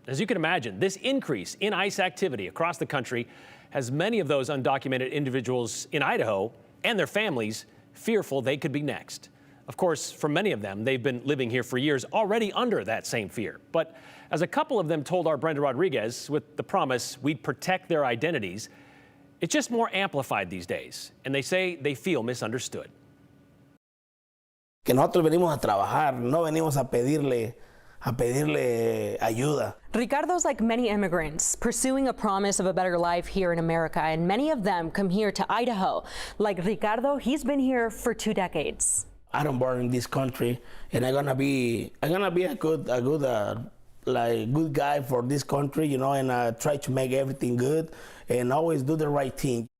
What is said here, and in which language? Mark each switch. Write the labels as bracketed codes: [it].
[en] As you can imagine, this increase in ICE activity across the country has many of those undocumented individuals in Idaho and their families fearful they could be next. Of course, for many of them, they've been living here for years already under that same fear. But as a couple of them told our Brenda Rodriguez with the promise we'd protect their identities, it's just more amplified these days, and they say they feel misunderstood. [es] Que nosotros venimos a trabajar, no venimos a pedirle ayuda. [en] Ricardo's like many immigrants, pursuing a promise of a better life here in America, and many of them come here to Idaho. Like Ricardo, he's been here for 2 decades. I'm born in this country, and I'm gonna be a good guy for this country, you know, and try to make everything good and always do the right thing.